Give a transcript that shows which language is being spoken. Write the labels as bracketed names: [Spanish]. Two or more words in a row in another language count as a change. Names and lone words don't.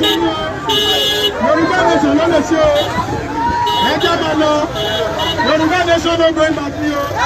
[Yoruba] Yorùbá nation ló lè ṣe o. Ẹ jẹ́ máa lọ. Yorùbá nation [English] no going back [Yoruba] ni o.